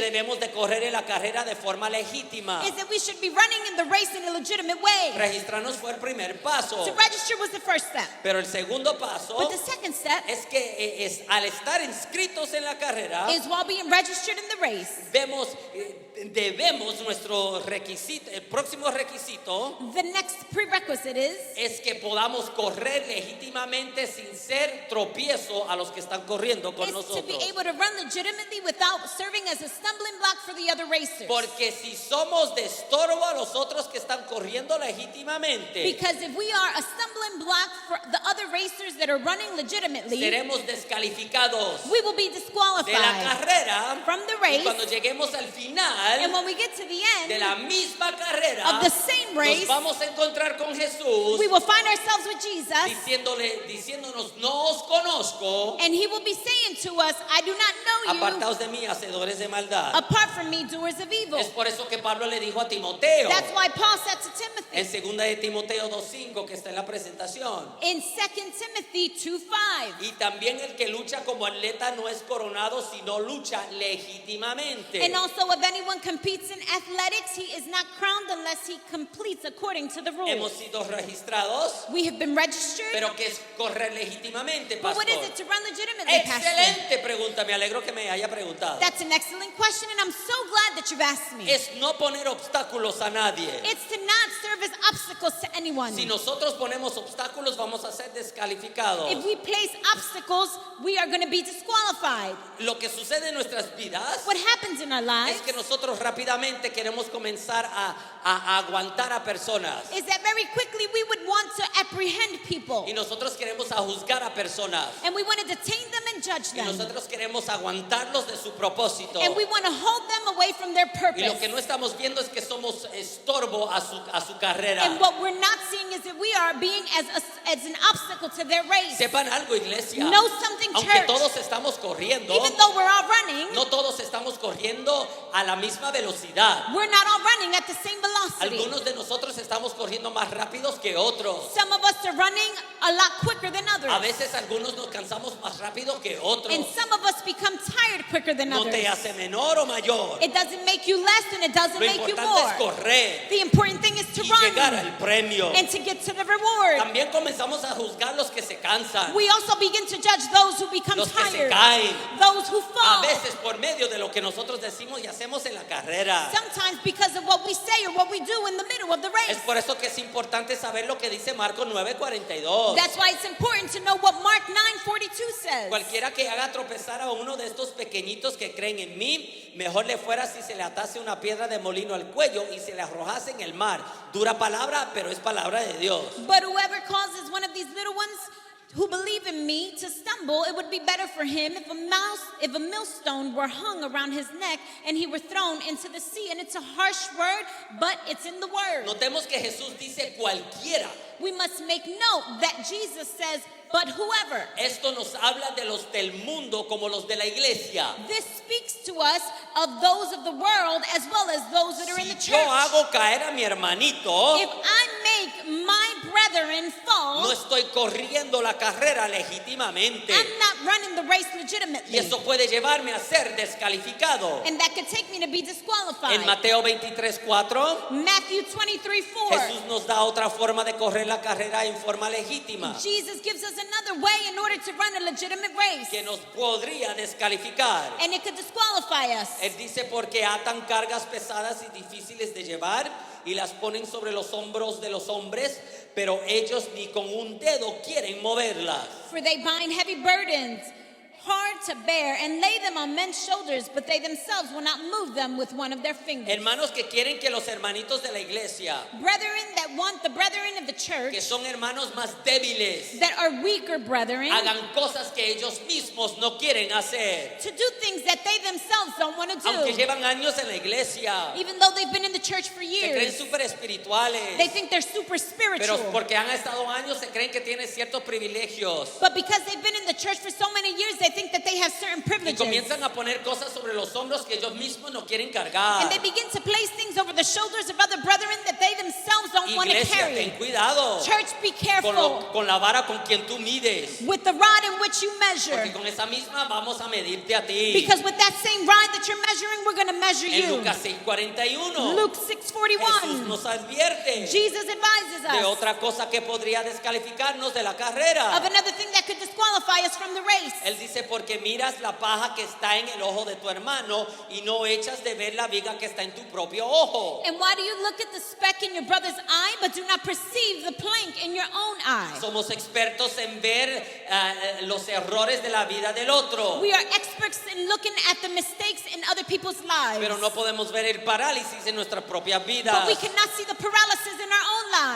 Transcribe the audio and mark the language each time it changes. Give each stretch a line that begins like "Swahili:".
Spanish: debemos de correr en la carrera de forma legítima.
English: is that we should be running in the race in a legitimate way.
Spanish: Registrarnos fue el primer paso,
English: To register was the first step.
Spanish: pero el segundo paso
English: But the second step
Spanish: es que al estar inscritos en la carrera,
English: is while being registered in the race,
Spanish: debemos nuestro requisito, el próximo requisito
English: the next prerequisite
Spanish: es que podamos correr legítimamente sin ser tropiezo a los que están corriendo con
English: is to be
Spanish: nosotros.
English: able to run legitimately without serving as a stumbling block for the other racers.
Spanish: Porque si somos de estorbo a los otros que están corriendo legítimamente,
English: Because if we are a stumbling block for the other racers that are running legitimately,
Spanish: seremos descalificados
English: we will be
Spanish: de la
English: disqualified
Spanish: carrera.
English: from the
Spanish: Y
English: race.
Spanish: cuando lleguemos al
English: And
Spanish: final
English: when we get to the
Spanish: de
English: end
Spanish: la misma carrera,
English: of the same
Spanish: nos
English: race,
Spanish: vamos a encontrar con Jesús
English: we will find ourselves with Jesus,
Spanish: diciéndonos, no os conozco,
English: and he will be saying to us, I do not know you,
Spanish: apartaos de mí, hacedores de maldad.
English: apart from me, doers of evil.
Spanish: Es por eso que Pablo le dijo a Timoteo,
English: That's why Paul said to Timothy
Spanish: en 2 de Timoteo 2:5, que está en la presentación,
English: in 2 Timothy 2:5,
Spanish: y también el que lucha como atleta no es coronado, sino lucha legítimamente.
English: and also if anyone competes in athletics, he is not crowned unless he completes according to the
Spanish: Hemos
English: rules.
Spanish: sido registrados,
English: We have been registered,
Spanish: pero que es correr legítimamente,
English: but
Spanish: pastor.
English: what is it to run legitimately, Pastor?
Spanish: Excelente. Excelente pregunta, me alegro que me haya preguntado.
English: That's an excellent question, and I'm so glad that you've asked me.
Spanish: Es no poner obstáculos a nadie.
English: It's to not serve as obstacles to anyone.
Spanish: Si nosotros ponemos obstáculos, vamos a ser descalificados.
English: If we place obstacles, we are going to be disqualified.
Spanish: Lo que sucede en nuestras vidas
English: What happens in our lives
Spanish: es que nosotros rápidamente queremos comenzar a aguantar a personas.
English: is that very quickly we would want to apprehend people.
Spanish: Y nosotros queremos a juzgar a personas.
English: And we want to detain them and judge
Spanish: Y
English: them.
Spanish: nosotros queremos aguantarlos de su propósito.
English: And we want to hold them away from their
Spanish: Y lo
English: purpose.
Spanish: que no estamos viendo es que somos estorbo a su carrera.
English: And what we're not seeing is that we are being as an obstacle to their race.
Spanish: Sepan algo, iglesia.
English: Know something,
Spanish: Aunque
English: church.
Spanish: todos estamos corriendo,
English: Even though we're all running,
Spanish: no todos estamos corriendo a la misma velocidad.
English: we're not all running at the same velocity.
Spanish: Algunos de nosotros estamos corriendo más rápidos que otros.
English: Some of us are running a lot quicker than others.
Spanish: A veces algunos nos cansamos más rápido que otros.
English: And some of us become tired quicker than
Spanish: No
English: others.
Spanish: te hace menor o mayor.
English: It doesn't make you less and it doesn't
Spanish: Lo
English: make you
Spanish: importante es
English: more.
Spanish: correr
English: The important thing is to
Spanish: y llegar
English: run
Spanish: al premio.
English: and to get to the reward.
Spanish: También comenzamos a juzgar los que se cansan,
English: We also begin to judge those who become
Spanish: los que se
English: tired,
Spanish: caen.
English: those who
Spanish: A
English: fall.
Spanish: veces por medio de lo que nosotros decimos y hacemos en la carrera.
English: Sometimes because of what we say or what we do in the middle of the
Spanish: Es
English: race.
Spanish: por eso que es importante saber lo que dice Marcos 9:42.
English: That's why it's important to know what Mark 9:42 says.
Spanish: Cualquiera que haga tropezar a uno de estos pequeñitos que creen en mí, mejor le fuera si se le atase una piedra de molino al cuello y se le arrojase en el mar. Dura palabra, pero es palabra de Dios.
English: But whoever causes one of these little ones who believe in me to stumble, it would be better for him if a millstone were hung around his neck and he were thrown into the sea. And it's a harsh word, but it's in the word.
Spanish: Notemos que Jesús dice cualquiera.
English: We must make note that Jesus says, but whoever.
Spanish: Esto nos habla de los del mundo como los de la iglesia.
English: This speaks to us of those of the world as well as those that are in the
Spanish: Si yo
English: church.
Spanish: hago caer a mi hermanito,
English: If I make my brethren fall,
Spanish: no estoy corriendo la carrera legítimamente.
English: I'm not running the race legitimately.
Spanish: Y eso puede llevarme a ser descalificado.
English: And that could take me to be disqualified.
Spanish: En Mateo 23:4,
English: Matthew 23:4.
Spanish: Jesús nos da otra forma de correr la carrera en forma legítima,
English: Jesus gives us another way in order to run a legitimate race.
Spanish: que nos podría descalificar.
English: And it could disqualify us.
Spanish: Él dice porque atan cargas pesadas y difíciles de llevar y las ponen sobre los hombros de los hombres, pero ellos ni con un dedo quieren moverlas.
English: For they bind heavy burdens, hard to bear, and lay them on men's shoulders, but they themselves will not move them with one of their fingers.
Spanish: Hermanos que quieren que los hermanitos de la iglesia,
English: Brethren that want the brethren of the church,
Spanish: que son hermanos más débiles,
English: that are weaker brethren,
Spanish: hagan cosas que ellos mismos no quieren hacer,
English: to do things that they themselves don't want to
Spanish: aunque
English: do.
Spanish: llevan años en la iglesia,
English: Even though they've been in the church for
Spanish: se creen
English: years,
Spanish: súper espirituales,
English: they think they're super
Spanish: pero
English: spiritual.
Spanish: porque han estado años se creen que tienen ciertos privilegios
English: But because they've been in the church for so many years, they think that they have certain
Spanish: y
English: privileges.
Spanish: comienzan a poner cosas sobre los hombros que ellos mismos no quieren cargar.
English: And they begin to place things over the shoulders of other brethren that they themselves don't want to
Spanish: Iglesia, ten
English: carry.
Spanish: cuidado
English: Church, be
Spanish: con,
English: careful
Spanish: con la vara con quien tú mides,
English: with the rod in which you measure.
Spanish: porque con esa misma vamos a medirte a ti.
English: Because with that same rod that you're measuring, we're going to measure
Spanish: En
English: you.
Spanish: Lucas 6:41,
English: Luke
Spanish: Jesús
English: 6:41.
Spanish: nos advierte
English: Jesus advises
Spanish: de otra cosa que podría descalificarnos de la carrera.
English: of another thing that could disqualify us from the race.
Spanish: Él dice, porque miras la paja que está en el ojo de tu hermano y no echas de ver la viga que está en tu propio ojo.
English: And why do you look at the speck in your brother's eye but do not perceive the plank in your own eye?
Spanish: Somos expertos en ver los errores de la vida del otro,
English: We are experts in looking at the mistakes in other people's lives.
Spanish: pero no podemos ver el parálisis en nuestras propias vidas.
English: But we cannot see the paralysis in our own